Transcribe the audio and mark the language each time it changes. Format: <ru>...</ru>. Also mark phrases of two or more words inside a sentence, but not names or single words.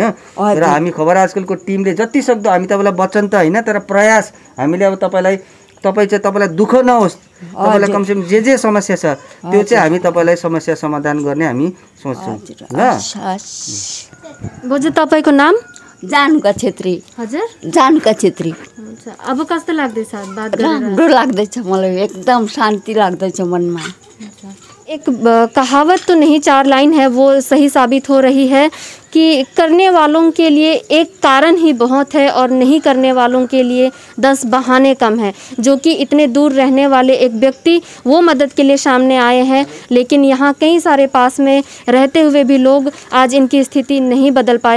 <ne>तर हामी खबर आजकलको टिमले जति सक्दो हामी तपाईँलाई वचन त होइन, तर प्रयास हामीले अब तपाईँलाई दुःख नहोस्, तपाईँलाई कमसेकम जे समस्या छ त्यो चाहिँ हामी तपाईँलाई समस्या समाधान गर्ने हामी सोच्छौँ ल। बोजू तपाईँको नाम? जानुका छेत्री। हजुर जानुका छेत्री। अब कस्तो लाग्दैछ बात गरेर? राम्रो लाग्दैछ मलाई, एकदम शान्ति लाग्दैछ मनमा।</ne> <hi>एक कहावत तो नहीं, 4 लाइन है, वो सही साबित हो रही है कि करने वालों के लिए एक कारण ही बहुत है और नहीं करने वालों के लिए 10 बहाने कम हैं। जो कि इतने दूर रहने वाले एक व्यक्ति वो मदद के लिए सामने आए हैं, लेकिन यहाँ कई सारे पास में रहते हुए भी लोग आज इनकी स्थिति नहीं बदल पाए।</hi>